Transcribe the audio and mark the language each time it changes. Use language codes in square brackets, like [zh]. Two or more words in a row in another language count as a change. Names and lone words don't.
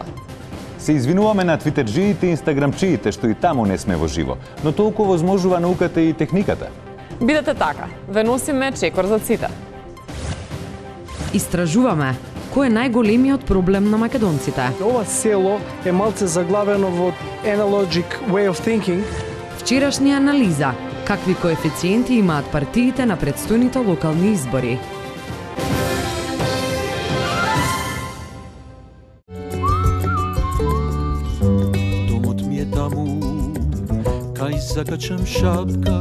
[mk] Се извинуваме на твитерджиите и инстаграмчиите што и таму не сме во живо, но толку возможува науката и техниката. Бидете така. Ве носиме чекор за сите. Истражуваме кој е најголемиот проблем на македонците. Ова село е малце заглавено во [en] analogic way of thinking. [mk] Вчерашна анализа. Какви коефициенти имаат партиите на предстојните локални избори? Домот ми е таму, кај закачам шапка.